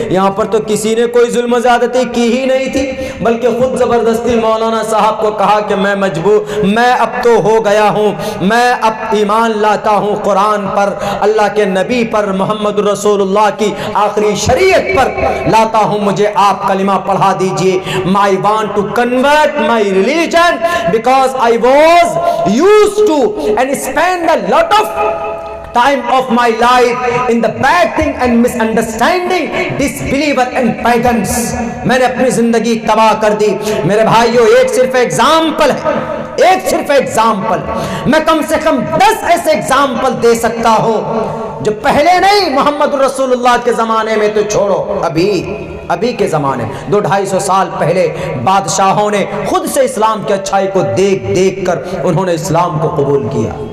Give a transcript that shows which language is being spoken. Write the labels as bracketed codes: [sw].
[hi] यहाँ पर तो किसी ने कोई जुल्म ज़्यादती की ही नहीं थी, बल्कि खुद जबरदस्ती मौलाना साहब को कहा कि मैं अब तो हो गया हूँ, मैं अब ईमान लाता हूँ कुरान पर, अल्लाह के नबी पर, मोहम्मद रसूलुल्लाह की आखिरी शरीयत पर लाता हूँ, मुझे आप कलिमा पढ़ा दीजिए। [en] I want to convert my religion because I was used to and spend a lot of time of my life in the bad thing and misunderstanding disbeliever and pagans। [hi] मैंने अपनी जिंदगी तबाह कर दी। मेरे भाइयों, एक सिर्फ एग्जाम्पल है, एक सिर्फ एग्जाम्पल, मैं कम से कम 10 ऐसे एग्जाम्पल दे सकता हूं जो पहले नहीं, मोहम्मद रसूलुल्लाह के जमाने में तो छोड़ो, अभी के जमाने 200-250 साल पहले बादशाहों ने खुद से इस्लाम की अच्छाई को देख देख कर उन्होंने इस्लाम को कबूल किया।